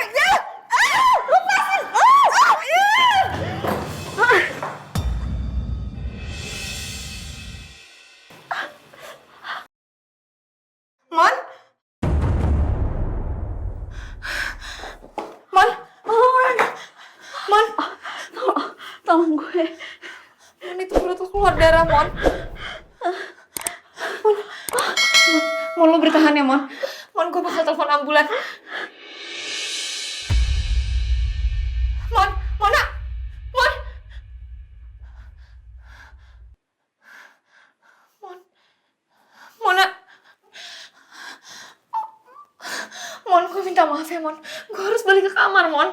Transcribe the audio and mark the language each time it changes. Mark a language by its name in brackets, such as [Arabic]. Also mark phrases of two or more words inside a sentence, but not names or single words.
[Indonesian] Lepasin. Mon? Mon? Mon? Tolong gue. Mon, itu perut lo keluar darah, Mon. Mon, lo bertahan ya, Mon. Mon, gue bakal telepon ambulan. Mon, Mona! Mon! Mon. Mona. Mon, gue minta maaf ya, Mon. Gue harus balik ke kamar, Mon.